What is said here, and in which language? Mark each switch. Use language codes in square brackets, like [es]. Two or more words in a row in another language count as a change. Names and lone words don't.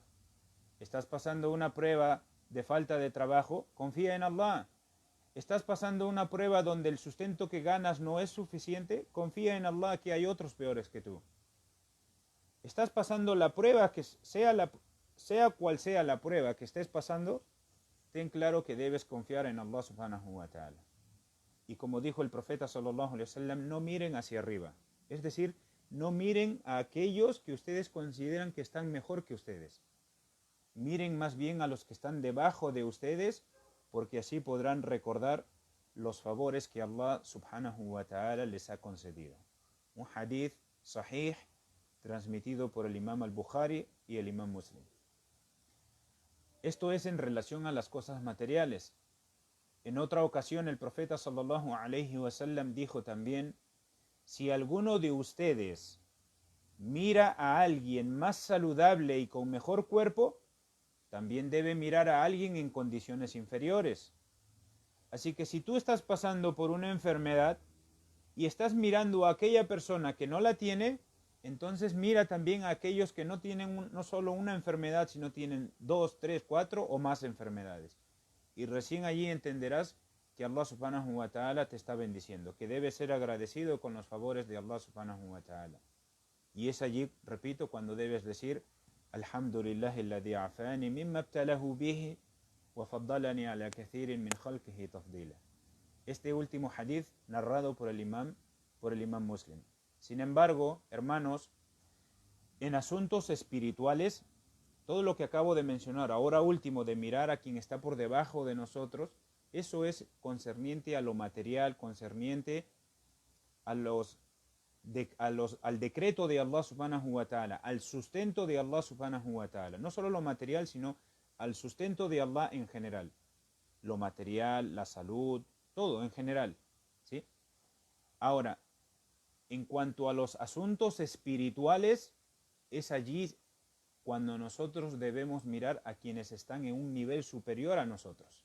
[es] Estás pasando una prueba de falta de trabajo, confía en Allah. Estás pasando una prueba donde el sustento que ganas no es suficiente, confía en Allah que hay otros peores que tú. Estás pasando la prueba, que sea cual sea la prueba que estés pasando, ten claro que debes confiar en [ar] الله سبحانه وتعالى. [es] Y como dijo el profeta [ar] صلى الله عليه وسلم, [es] no miren hacia arriba. Es decir, no miren a aquellos que ustedes consideran que están mejor que ustedes. Miren más bien a los que están debajo de ustedes, porque así podrán recordar los favores que [ar] الله سبحانه وتعالى [es] les ha concedido. Un [ar] حديث صحيح [es] transmitido por el imam al-Bukhari y el imam Muslim. Esto es en relación a las cosas materiales. En otra ocasión el profeta [ar] صلى الله عليه وسلم [es] dijo también, si alguno de ustedes mira a alguien más saludable y con mejor cuerpo, también debe mirar a alguien en condiciones inferiores. Así que si tú estás pasando por una enfermedad y estás mirando a aquella persona que no la tiene, entonces mira también a aquellos que no tienen no solo una enfermedad, sino tienen 2, 3, 4 o más enfermedades. Y recién allí entenderás que [ar] الله سبحانه وتعالى [es] te está bendiciendo, que debes ser agradecido con los favores de [ar] الله سبحانه وتعالى. [es] Y es allí, repito, cuando debes decir, [ar] الحمد لله الذي عافاني مما ابتلاه به وفضلني على كثير من خلقه تفضيلا. [es] Este último hadith narrado por el imam Muslim. Sin embargo, hermanos, en asuntos espirituales, todo lo que acabo de mencionar, ahora último, de mirar a quien está por debajo de nosotros, eso es concerniente a lo material, concerniente al decreto de [ar] الله سبحانه وتعالى, [es] al sustento de [ar] الله سبحانه وتعالى. [es] No solo lo material, sino al sustento de Allah en general. Lo material, la salud, todo en general, ¿sí? Ahora, en cuanto a los asuntos espirituales, es allí cuando nosotros debemos mirar a quienes están en un nivel superior a nosotros.